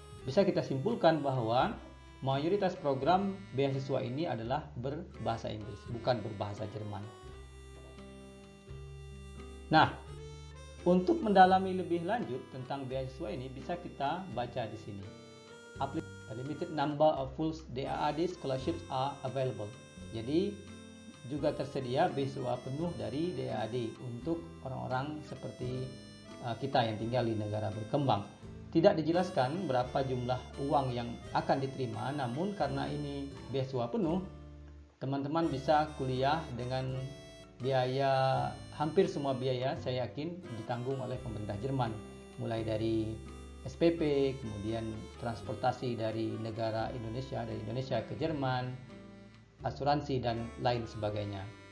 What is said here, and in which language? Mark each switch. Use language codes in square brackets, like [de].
[id] Bisa kita simpulkan bahwa mayoritas program beasiswa ini adalah berbahasa Inggris, bukan berbahasa Jerman. Nah, untuk mendalami lebih lanjut tentang beasiswa ini bisa kita baca di sini. [en] A limited number of full DAAD scholarships are available. [id] Jadi juga tersedia beasiswa penuh dari DAAD untuk orang-orang seperti kita yang tinggal di negara berkembang. Tidak dijelaskan berapa jumlah uang yang akan diterima, namun karena ini beasiswa penuh, teman-teman bisa kuliah dengan biaya, hampir semua biaya saya yakin ditanggung oleh pemerintah Jerman, mulai dari SPP, kemudian transportasi dari negara Indonesia, dari Indonesia ke Jerman, asuransi dan lain sebagainya.